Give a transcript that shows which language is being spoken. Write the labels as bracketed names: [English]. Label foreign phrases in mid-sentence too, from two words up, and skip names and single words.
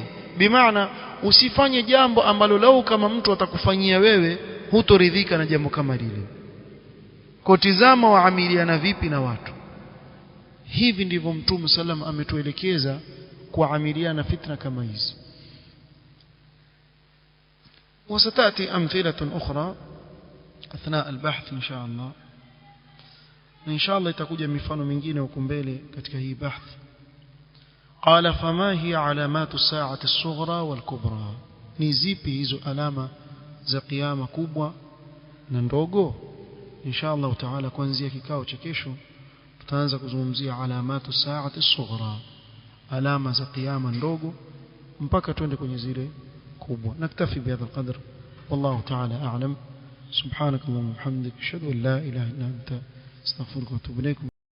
[Swahili] Bimaana usifanye jambo ambalo lau kama mtu atakufanyia wewe hutoridhika na jambo kama lile. Kwa tizama waamiliana vipi na watu. Hivi ndivyo Mtume sallam ametuelekeza kuamiliana fitna kama hizi. [Arabic] وستأتي أمثلة أخرى أثناء البحث إن شاء الله. إن شاء الله [Swahili] itakuja mifano mingine huko mbele katika hii bahth. [Arabic] قال فما هي علامات الساعة الصغرى والكبرى, [Swahili] ni zipi hizo alama za kiyama kubwa na ndogo? [Arabic] إن شاء الله تعالى [Swahili] kuanzia kikao cha kesho tutaanza kuzungumzia [Arabic] علامات الساعة الصغرى, [Swahili] alama za kiyama ndogo mpaka twende kwenye zile kubwa. [Arabic] نكتفي بهذا القدر, والله تعالى أعلم. سبحانك اللهم وبحمدك أشهد أن لا إله إلا أنت أستغفرك وأتوب إليك.